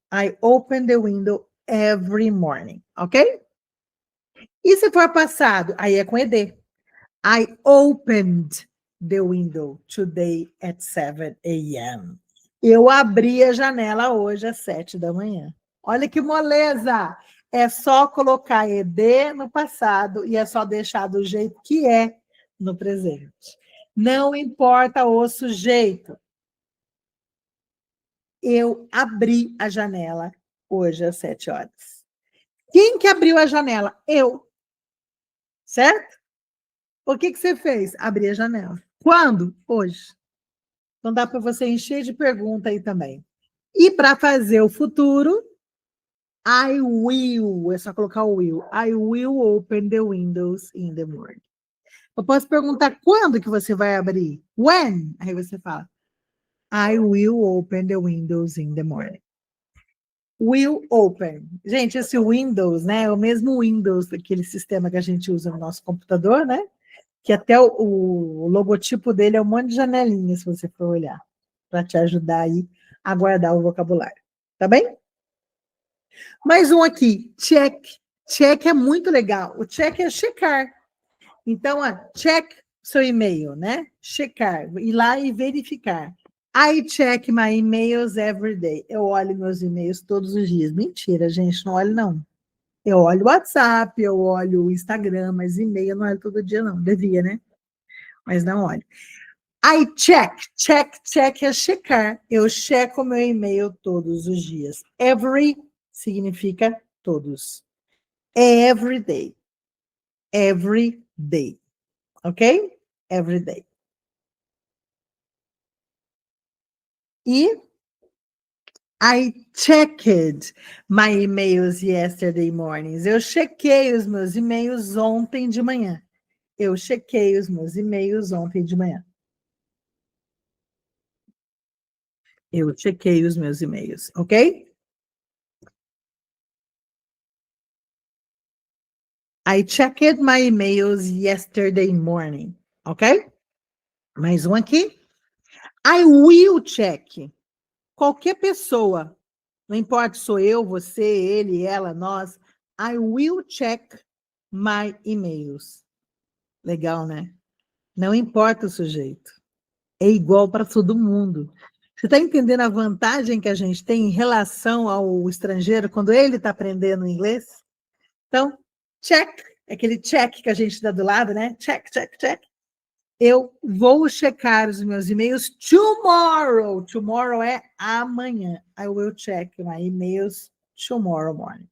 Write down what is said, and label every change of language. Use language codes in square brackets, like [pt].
[en] I open the window every morning, [pt] ok? E se for passado? Aí é com ED. [en] I opened the window today at 7 a.m. [pt] Eu abri a janela hoje às 7 da manhã. Olha que moleza! É só colocar ED no passado e é só deixar do jeito que é no presente. Não importa o sujeito. Eu abri a janela hoje às 7 horas. Quem que abriu a janela? Eu. Certo? O que você fez? Abri a janela. Quando? Hoje. Então dá para você encher de pergunta aí também. E para fazer o futuro, I will, é só colocar o will. [en] I will open the windows in the morning. [pt] Eu posso perguntar quando que você vai abrir? When? Aí você fala, [en] I will open the windows in the morning. Will open. [pt] Gente, esse Windows, né, é o mesmo Windows, aquele sistema que a gente usa no nosso computador, né? Que até o logotipo dele é um monte de janelinhas, se você for olhar, para te ajudar aí a guardar o vocabulário. Tá bem? Mais um aqui, check. Check é muito legal. O check é checar. Então, check seu e-mail, né? Checar, ir lá e verificar. [en] I check my emails every day. [pt] Eu olho meus e-mails todos os dias. Mentira, gente, não olho não. Eu olho o WhatsApp, eu olho o Instagram, mas e-mail eu não olho todo dia não. Devia, né? Mas não olho. [en] I check, [pt] check é checar. Eu checo meu e-mail todos os dias. [en] Every [pt] significa todos. [en] Every day. Every day. Ok? Every day. E I checked my emails yesterday mornings. [pt] Eu chequei os meus e-mails ontem de manhã. Eu chequei os meus e-mails ontem de manhã. Eu chequei os meus e-mails, ok? [en] I checked my emails yesterday morning, ok? [pt] Mais um aqui. [en] I will check. [pt] Qualquer pessoa, não importa se sou eu, você, ele, ela, nós, [en] I will check my emails. [pt] Legal, né? Não importa o sujeito. É igual para todo mundo. Você está entendendo a vantagem que a gente tem em relação ao estrangeiro quando ele está aprendendo inglês? Então, check, aquele check que a gente dá do lado, né? Check, check, check. Eu vou checar os meus e-mails tomorrow. Tomorrow é amanhã. [en] I will check my emails tomorrow morning.